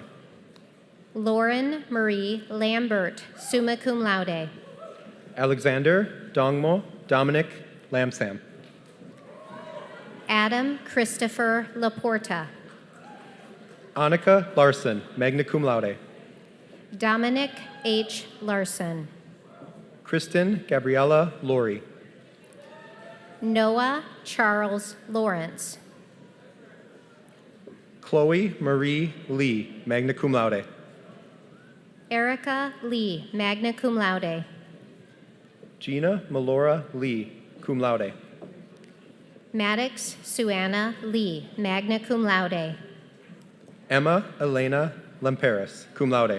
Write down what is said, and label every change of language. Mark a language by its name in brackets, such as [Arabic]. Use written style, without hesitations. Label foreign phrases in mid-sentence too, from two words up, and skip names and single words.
[English] Lauren Marie Lambert, [Latin] summa cum laude. [English] Alexander Dongmo Dominic Lamsam. Adam Christopher Laporta. Annika Larson, [Latin] magna cum laude. [English] Dominic H. Larson. Kristen Gabriella Laurie. Noah Charles Lawrence. Chloe Marie Lee, [Latin] magna cum laude. [English] Erica Lee, [Latin] magna cum laude. [English] Gina Melora Lee, [Latin] cum laude. [English] Maddox Suanna Lee, [Latin] magna cum laude. [English] Emma Elena Lemperis, [Latin] cum laude.